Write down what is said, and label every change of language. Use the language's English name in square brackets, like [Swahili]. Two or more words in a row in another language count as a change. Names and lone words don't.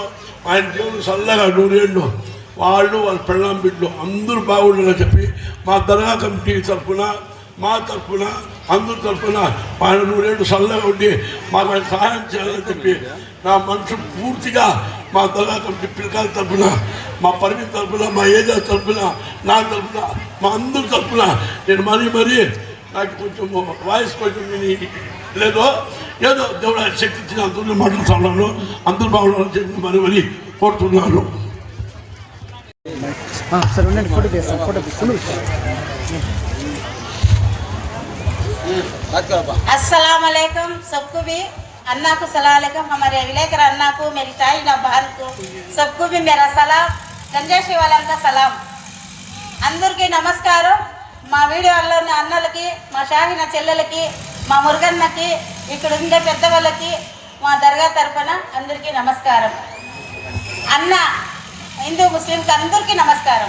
[Telugu] ఆయన దేవుడు చల్లగా 100 ఏళ్ళు వాళ్ళు వాళ్ళ పెళ్ళాం బిడ్డలు అందరూ బాగుండాలని చెప్పి మా దర్గా కమిటీ తరఫున మా తరఫున అందరి తరఫున ఆయన 100 ఏళ్ళు చల్లగా ఉండి మాకు ఆయన సహాయం చేయాలని చెప్పి నా మనసు పూర్తిగా మా దర్గా కమిటీ పిల్లకాయల తరఫున మా పరిమితి తరఫున మా ఏజా తరఫున నా తరఫున మా అందరి తరఫున నేను మరీ నాకు కొంచెం వాయిస్ కొంచెం లేదో ఏదో దేవుడు ఆయన శక్తి ఇచ్చిన అందరూ మాట్లాడుతున్నాను. అందరూ బాగుండాలని చెప్పి మరీ కోరుతున్నాను. [Arabic] السلام عليكم [Hindi] सबको भी अन्ना को [Arabic] سلام عليكم [Hindi] हमारे विलेकर अन्ना को मेरी ताई ना बहन को सबको भी मेरा सलाम गंजेशी वाला का सलाम [Telugu] అందరికీ నమస్కారం. మా వీడియోలోని అన్నలకి మా షాహిన చెల్లెలకి మా మురుగన్నకి ఇక్కడ ఉండే పెద్దవాళ్ళకి మా దర్గా తరపున అందరికీ నమస్కారం. అన్న హిందూ ముస్లింకి అందరికీ నమస్కారం.